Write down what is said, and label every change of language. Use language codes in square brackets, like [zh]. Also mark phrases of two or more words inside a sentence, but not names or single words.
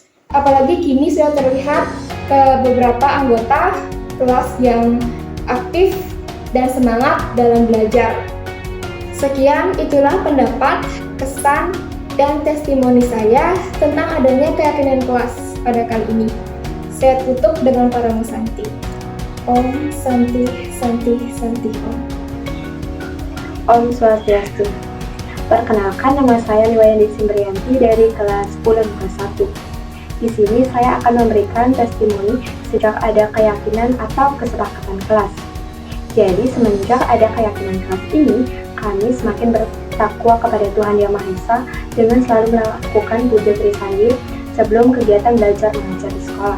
[id] Apalagi kini sudah terlihat beberapa anggota kelas yang aktif dan semangat dalam belajar. Sekian, itulah pendapat, kesan, dan testimoni saya tentang adanya keyakinan kelas pada kali ini. Saya tutup dengan Parama Santi. [sa] Om Santi Santi Santi Om. Om Swastiastu. [id] Perkenalkan, nama saya Liwayandi Simbrianti dari kelas 10 MIPA 1. Di sini saya akan memberikan testimoni sejak ada keyakinan atau kesepakatan kelas. Jadi semenjak ada keyakinan kelas ini, kami semakin bertakwa kepada Tuhan Yang Maha Esa dengan selalu melakukan puja trisandya sebelum kegiatan belajar mengajar di sekolah.